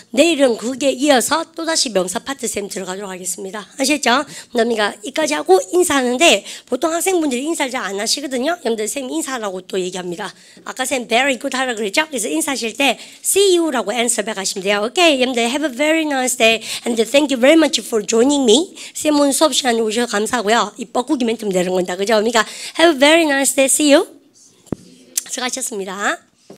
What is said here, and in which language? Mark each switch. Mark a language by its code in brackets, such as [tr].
[ko] 내일은 그게 이어서 또다시 명사 파트 쌤 들어가도록 하겠습니다. 아시겠죠? 그러니까 이까지 하고 인사하는데 보통 학생분들이 인사를 잘 안 하시거든요. 여러분들 쌤 인사하라고 또 얘기합니다. 아까 쌤 very good 하라고 그랬죠? 그래서 인사하실 때 see you라고 answer back 하시면 돼요. 오케이. [en] 여러분들 have a very nice day and thank you very much for joining me. [ko] 쌤 오늘 수업 시간에 오셔서 감사하고요. 이 뻐꾸기 멘트 내는 건다. 그죠? 그러니까 [en] have a very nice day. [ko] See you. 수고하셨습니다.